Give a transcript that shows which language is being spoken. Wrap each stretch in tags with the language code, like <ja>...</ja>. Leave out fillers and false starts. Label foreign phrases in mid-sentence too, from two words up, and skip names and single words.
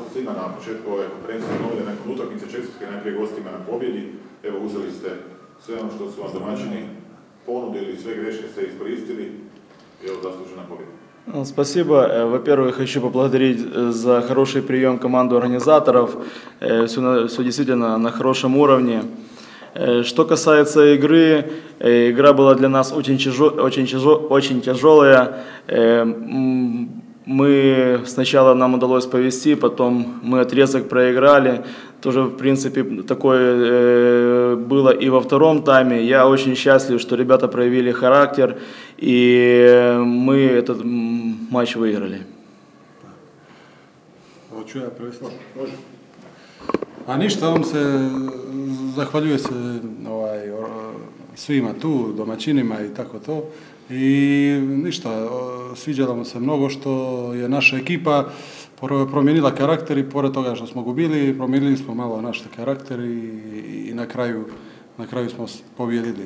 <hr>svima na početku ove konferencije novine nakon utakmice, čestitke najprije gostima na pobjedi. Evo, uzeli ste sve ono što su vam domaćini ponudili, sve greške ste iskoristili i evo zaslužena победа.</hr> <ru>Спасибо. Во-первых, хочу поблагодарить за хороший прием команду организаторов. Все действительно на хорошем уровне. Что касается игры, игра была для нас очень тяжелая. Мы сначала нам удалось повести, потом мы отрезок проиграли. Тоже, в принципе, такое было и во втором тайме. Я очень счастлив, что ребята проявили характер, и мы этот матч выиграли.</ru> <hr>Hoću ja prevesti? Može. A ništa, on se zahvaljuje se svima tu, domaćinima i tako to. I ništa, sviđalo mu se mnogo što je naša ekipa promijenila karakter i pored toga što smo gubili, promijenili smo malo naš karakter i na kraju smo pobjedili.</hr>